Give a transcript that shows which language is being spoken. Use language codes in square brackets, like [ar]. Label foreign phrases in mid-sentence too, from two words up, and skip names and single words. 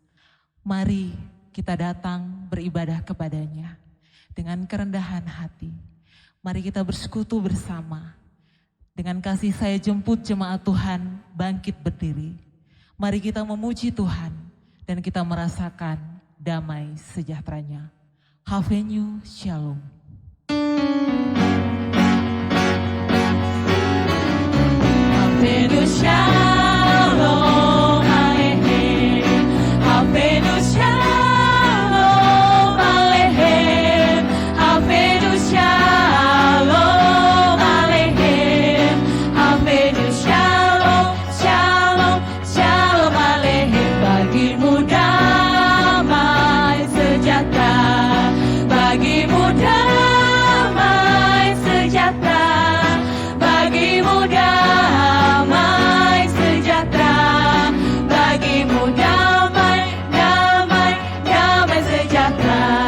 [id] Mari kita datang beribadah kepadanya dengan kerendahan hati. Mari kita bersekutu bersama. Dengan kasih saya jemput jemaat Tuhan bangkit berdiri. Mari kita memuji Tuhan dan kita merasakan damai sejahteranya. [he] הבאנו שלום. הבאנו שלום עליכם. הבאנו שלום עליכם. הבאנו שלום עליכם. הבאנו שלום, שלום, שלום עליכם. [id] Bagimu damai sejahtera, bagimu damai sejahtera, bagimu damai sejahtera, bagimu damai, damai, damai sejahtera.